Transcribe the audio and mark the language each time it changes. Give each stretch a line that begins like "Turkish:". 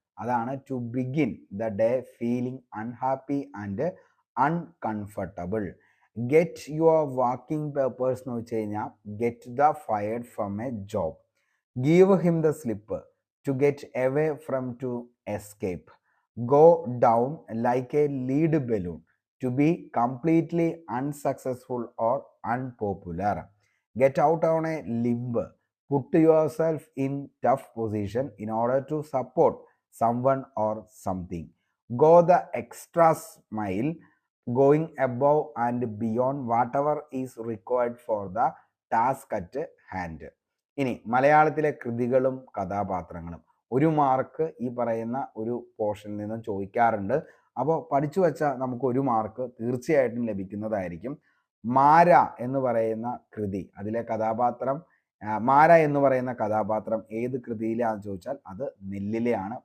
English: അതാണ് to begin the day feeling unhappy and uncomfortable. Get your walking papers
Malayalam: എന്ന് വെച്ച് കഴിഞ്ഞാൽ
English: Get the fired from a job. Give him the slip. To get away from to escape. Go down like a lead balloon. To be completely unsuccessful or unpopular. Get out on a limb. Put yourself in tough position in order to support someone or something. Go the extra mile, going above and beyond whatever is required for the task at hand.
Malayalam: ഇനി മലയാളത്തിലെ കൃതികളും കഥാപാത്രങ്ങളും 1 mark ഈ പറയുന്ന ഒരു പോർഷനിൽ നിന്നും ചോദിക്കാറുണ്ട്. അപ്പോൾ പഠിച്ചു വെച്ചാൽ നമുക്ക് 1 മാർക്ക് തീർച്ചയായിട്ടും ലഭിക്കുന്നതായിരിക്കും. മാര എന്ന് പറയുന്ന കൃതി, അതിലെ കഥാപാത്രം മാര എന്ന് പറയുന്ന കഥാപാത്രം ഏത് കൃതിയിലാണെന്ന് ചോദിച്ചാൽ അത് നെല്ലിലെയാണ്.